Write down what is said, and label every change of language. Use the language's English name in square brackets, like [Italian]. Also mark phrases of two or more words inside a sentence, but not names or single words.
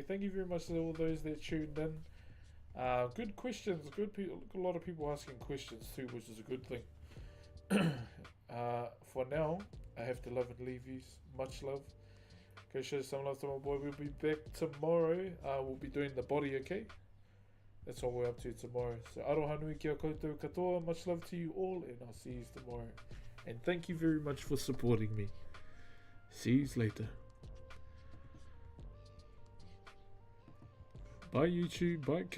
[English] Thank you very much to all those that tuned in. Good questions, good people, a lot of people asking questions too, which is a good thing. For now, I have to love and leave you. Much love. Go show some love to my boy. We'll be back tomorrow. We'll be doing the body, okay? That's what we're up to tomorrow. So, [Māori] aroha nui kia koutou katoa. [English] Much love to you all, and I'll see you tomorrow. And thank you very much for supporting me. See you later. Bye YouTube, bye